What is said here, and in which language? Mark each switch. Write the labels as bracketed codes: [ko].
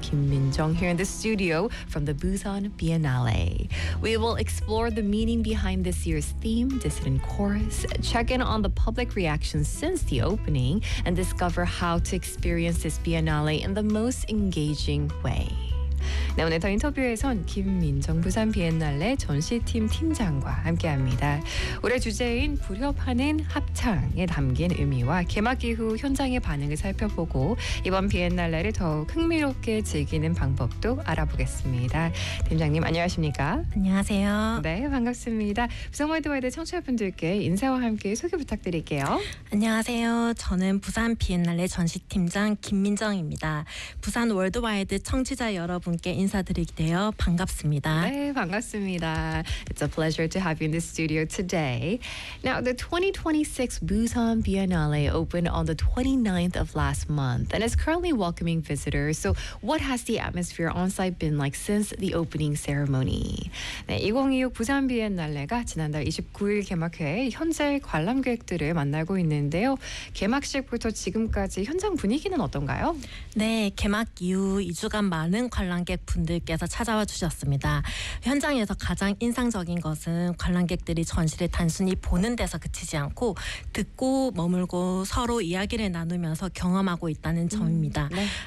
[en] Kim Min-jung, here in the studio from the Busan Biennale. We will explore the meaning behind this year's theme, Dissident Chorus, check in on the public reaction since the opening, and discover how to experience this Biennale in the most engaging way. [ko] 네, 오늘 더 인터뷰에선 김민정 부산 비엔날레 전시팀 팀장과 함께합니다. 올해 주제인 불협하는 합창에 담긴 의미와 개막 이후 현장의 반응을 살펴보고 이번 비엔날레를 더욱 흥미롭게 즐기는 방법도 알아보겠습니다. 팀장님 안녕하십니까? 안녕하세요. 네, 반갑습니다. 부산 월드와이드 청취자분들께 인사와 함께 소개 부탁드릴게요. 안녕하세요. 저는 부산 비엔날레 전시팀장 김민정입니다. 부산 월드와이드 청취자 여러분께 인사드리게요. 반갑습니다. 네, 반갑습니다. [en] It's a pleasure to have you in the studio today. Now, the 2026 Busan Biennale opened on the 29th of last month and is currently welcoming visitors. So, what has the atmosphere on-site been like since the opening ceremony? [ko] 네, 2026 부산 비엔날레가 지난달 29일 개막해 현재 관람객들을 만나고 있는데요. 개막식부터 지금까지 현장 분위기는 어떤가요? 네, 개막 이후 2주간 많은 관람객 분들께서 찾아와 주셨습니다. 현장에서 가장 인상적인 것은 관람객들이 전시를 단순히 보는 데서 그치지 않고 듣고 머물고 서로 이야기를 나누면서 경험하고 있다는 점입니다. 네.